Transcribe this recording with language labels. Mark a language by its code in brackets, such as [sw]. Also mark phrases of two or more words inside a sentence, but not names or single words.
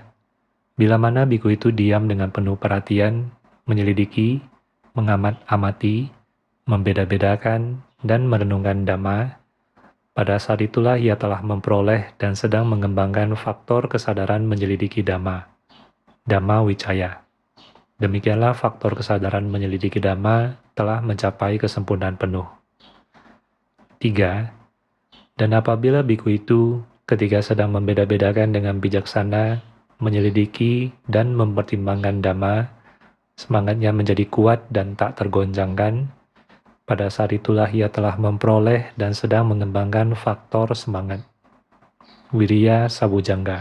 [id] Bila mana biku itu diam dengan penuh perhatian, menyelidiki, mengamat-amati, membeda-bedakan, dan merenungkan dhamma, pada saat itulah ia telah memperoleh dan sedang mengembangkan faktor kesadaran menyelidiki dhamma, [pi] dhamma wicaya. [id] Demikianlah faktor kesadaran menyelidiki dhamma telah mencapai kesempurnaan penuh. 3. Dan apabila biku itu ketika sedang membeda-bedakan dengan bijaksana, menyelidiki dan mempertimbangkan dhamma, semangatnya menjadi kuat dan tak tergoncangkan, pada saat itulah ia telah memperoleh dan sedang mengembangkan faktor semangat, [pi] wirya sabojjhanga.